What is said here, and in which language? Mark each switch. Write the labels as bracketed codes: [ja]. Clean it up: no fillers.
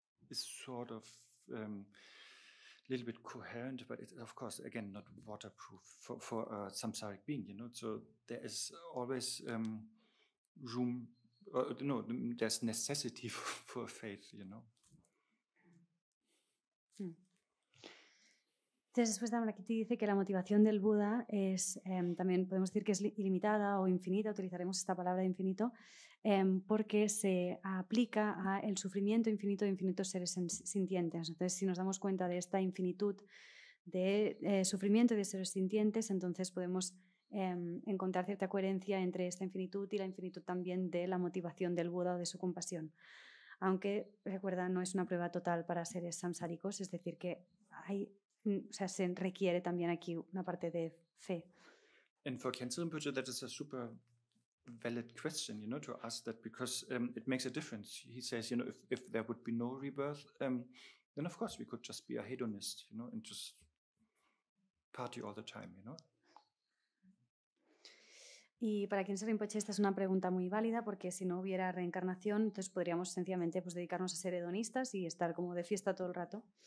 [en] is sort of a little bit coherent, but it's, of course, again, not waterproof for a samsaric being, So there is always room, there's necessity for faith, [es] Entonces, después Dharmakirti dice que la motivación del Buda es, también podemos decir que es ilimitada o infinita, utilizaremos esta palabra de infinito, porque se aplica al sufrimiento infinito de infinitos seres sintientes. Entonces, si nos damos cuenta de esta infinitud de sufrimiento de seres sintientes, entonces podemos encontrar cierta coherencia entre esta infinitud y la infinitud también de la motivación del Buda o de su compasión. Aunque, recuerda, no es una prueba total para seres samsáricos, es decir, que se requiere también aquí una parte de fe. [en] And for Khyentse Rinpoche, that is a super valid question, to ask that, because it makes a difference. He says, if there would be no rebirth, then of course we could just be a hedonist, and just party all the time, [es] Y para Khyentse Rinpoche esta es una pregunta muy válida, porque si no hubiera reencarnación, entonces podríamos sencillamente dedicarnos a ser hedonistas y estar como de fiesta todo el rato.